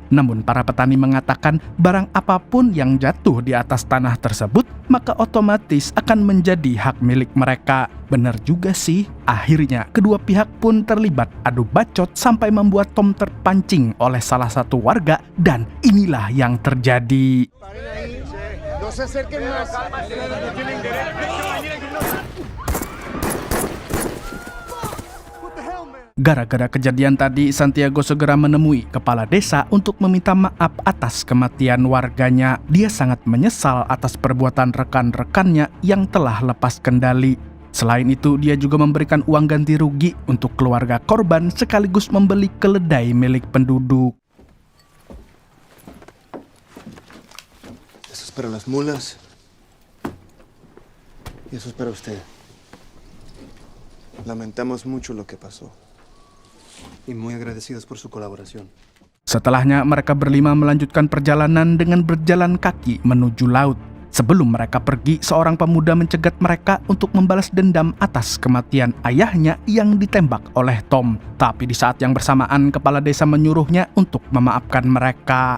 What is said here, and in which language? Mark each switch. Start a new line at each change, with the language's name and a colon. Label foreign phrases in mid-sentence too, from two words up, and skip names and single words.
Indonesian: Namun para petani mengatakan barang apapun yang jatuh di atas tanah tersebut, maka otomatis akan menjadi hak milik mereka. Benar juga sih. Akhirnya, kedua pihak pun terlibat adu bacot sampai membuat Tom terpancing oleh salah satu warga. Dan inilah yang terjadi.
Spanish: No se acerquen más.
Indonesian: Gara-gara kejadian tadi, Santiago segera menemui kepala desa untuk meminta maaf atas kematian warganya. Dia sangat menyesal atas perbuatan rekan-rekannya yang telah lepas kendali. Selain itu, dia juga memberikan uang ganti rugi untuk keluarga korban sekaligus membeli keledai milik penduduk.
Spanish: Eso es para las mulas. Y eso es para usted. Lamentamos mucho lo que pasó. Y muy agradecidos por su colaboración.
Indonesian: Setelahnya, mereka berlima melanjutkan perjalanan dengan berjalan kaki menuju laut. Sebelum mereka pergi, seorang pemuda mencegat mereka untuk membalas dendam atas kematian ayahnya yang ditembak oleh Tom. Tapi di saat yang bersamaan, kepala desa menyuruhnya untuk memaafkan mereka.